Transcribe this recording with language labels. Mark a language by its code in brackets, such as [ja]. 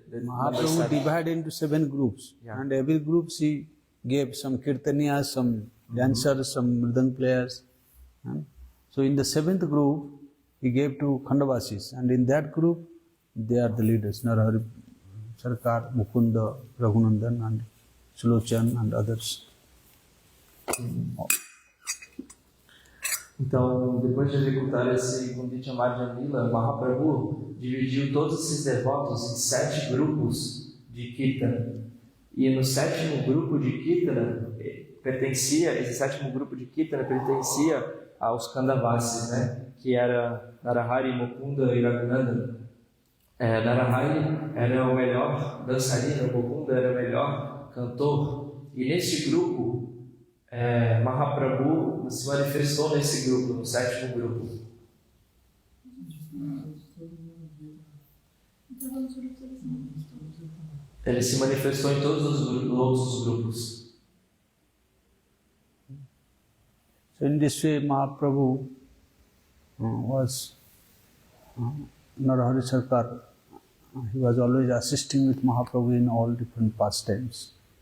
[en] Mahaprabhu divided into 7 groups, and every group he gave some kirtaniyas, some dancers, some mridang players. So in the 7th group, he gave to Khandavasis, and in that group, they are the leaders: Narahari Sarkar, Mukunda, Raghunandan, and Sulochan, and others. [pt] Então, depois de executar esse Gundicha Marjan Lila, Mahaprabhu dividiu todos esses devotos em 7 grupos de Kirtana. E no 7º grupo de Kirtana, esse 7º grupo de Kirtana pertencia aos Khandavasis, né? Que era Narahari, Mukunda e Raghunandan. Narahari era o melhor dançarino, Mukunda era o melhor cantor. E nesse grupo, Mahaprabhu se manifestou nesse grupo, no 7º grupo. Ele se manifestou em todos os outros grupos. [en] So in this way, Mahaprabhu was Narahari Sarkar. He was always assisting with Mahaprabhu in all different pastimes.